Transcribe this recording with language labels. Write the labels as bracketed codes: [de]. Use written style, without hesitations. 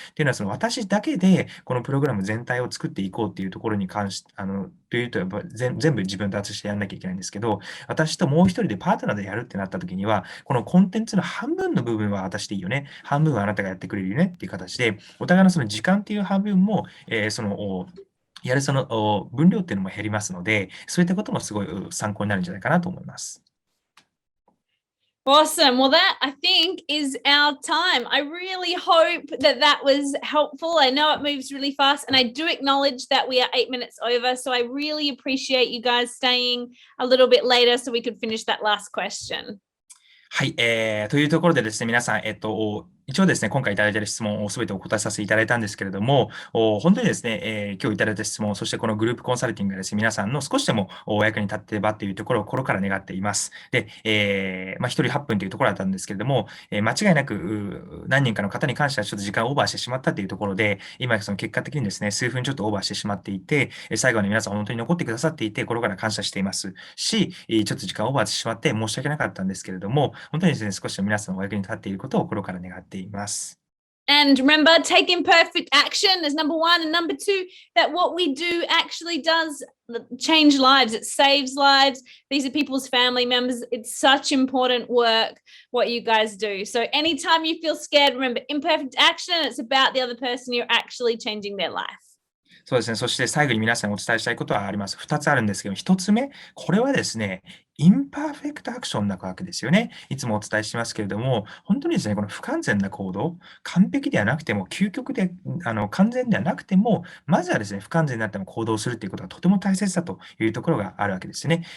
[ja] っていうのは、私だけでこのプログラム全体を作っていこうっていうところに関して、というと、やっぱ全部自分たちしてやんなきゃいけないんですけど、私ともう一人でパートナーでやるってなった時には、このコンテンツの半分の部分は私でいいよね。半分はあなたがやってくれるよねっていう形で、お互いのその時間っていう半分も、やるその分量っていうのも減りますので、そういったこともすごい参考になるんじゃないかなと思います。 [en] Awesome. Well, that I think is our time. I really hope that that was helpful. I know it moves really fast, and I do acknowledge that we are 8 minutes over. So I really appreciate you guys staying a little bit later so we could finish that last question. [ja] はい、というところでですね、皆さん、一応ですね、今回いただいている質問をすべてお答えさせていただいたんですけれども、本当にですね、今日いただいた質問、そしてこのグループコンサルティングがですね、皆さんの少しでもお役に立ってればというところを心から願っています。で、1人8分というところだったんですけれども、間違いなく何人かの方に関してはちょっと時間をオーバーしてしまったというところで、今その結果的にですね、数分ちょっとオーバーしてしまっていて、最後に皆さん本当に残ってくださっていて、心から感謝していますし、ちょっと時間をオーバーしてしまって申し訳なかったんですけれども、本当にですね、少しでも皆さんのお役に立っていることを心から願っています。 [en] And remember, take imperfect action as number one. And number two, that what we do actually does change lives. It saves lives. These are people's family members. It's such important work, what you guys do. So anytime you feel scared, remember imperfect action. It's about the other person. You're actually changing their life. [ja] そうですね。そして最後に皆さんにお伝えしたいことはあります。2つあるんですけど、1つ目、これはですね、インパーフェクトアクションなわけですよね。いつもお伝えしてますけれども、本当にですね、この不完全な行動、完璧ではなくても、究極で、完全ではなくても、まずはですね、不完全になっても行動するということがとても大切だというところがあるわけですね。